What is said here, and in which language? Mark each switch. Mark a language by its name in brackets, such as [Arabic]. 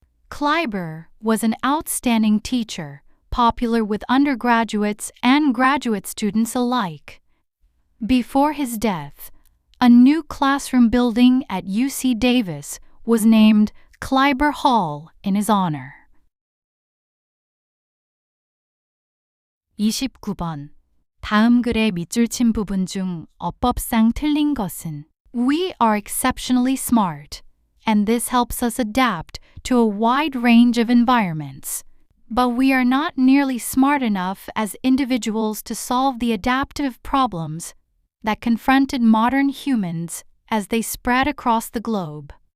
[English] Kleiber was an outstanding teacher, popular with undergraduates and graduate students alike. Before his death, a new classroom building at UC Davis was named Kleiber Hall in his honor. [Korean] 29번. 다음 글의 밑줄 친 부분 중 어법상 틀린 것은? [English] We are exceptionally smart, and this helps us adapt to a wide range of environments. But we are not nearly smart enough as individuals to solve the adaptive problems that confronted modern humans as they spread across the globe.